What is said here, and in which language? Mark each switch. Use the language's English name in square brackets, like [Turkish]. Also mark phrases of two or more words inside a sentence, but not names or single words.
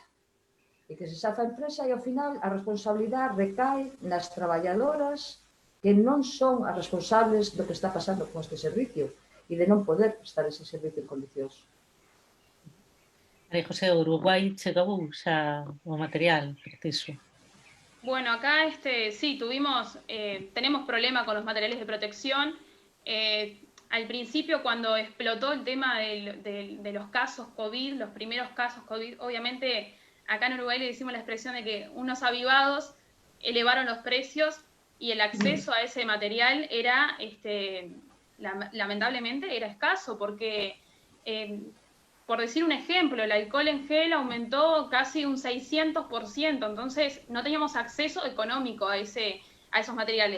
[Galician] E que se safe a empresa e, ao final, a responsabilidade recae nas traballadoras que non son as responsables do que está pasando con este servicio e de non poder prestar ese servicio en condicións. María José, Uruguai chegou xa o material preciso. [Spanish] Bueno, acá sí, tenemos problemas con los materiales de protección. Al principio, cuando explotó el tema de los casos COVID, los primeros casos COVID, obviamente acá en Uruguay le decimos la expresión de que unos avivados elevaron los precios y el acceso a ese material era, lamentablemente, era escaso, porque, por decir un ejemplo, el alcohol en gel aumentó casi un 600%, entonces no teníamos acceso económico a esos materiales.